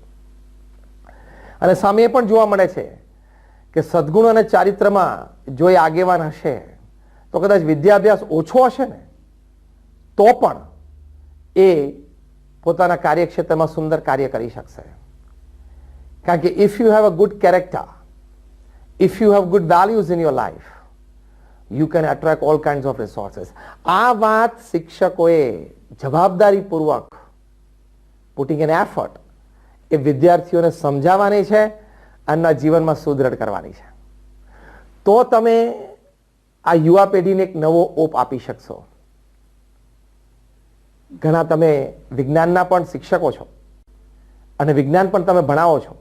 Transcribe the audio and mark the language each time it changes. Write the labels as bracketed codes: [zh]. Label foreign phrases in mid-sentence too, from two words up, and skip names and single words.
[gu] અને સામે એ પણ જોવા મળે છે કે સદગુણ અને ચારિત્રમાં જો એ આગેવાન હશે તો કદાચ વિદ્યાભ્યાસ ઓછો હશે ને તો પણ એ પોતાના કાર્યક્ષેત્રમાં સુંદર કાર્ય કરી શકશે. કારણ કે [en] if you have a good character, if you have good values in your life, you can attract all kinds of resources. [gu] આ વાત શિક્ષકોએ જવાબદારીપૂર્વક [en] putting an effort [gu] એ વિદ્યાર્થીઓને સમજાવવાની છે અને જીવનમાં સુદૃઢ કરવાની છે. તો તમે આ યુવા પેઢીને એક નવો ઓપ આપી શકશો. ઘણા તમે વિજ્ઞાનના પણ શિક્ષકો છો અને વિજ્ઞાન પણ તમે ભણાવો છો.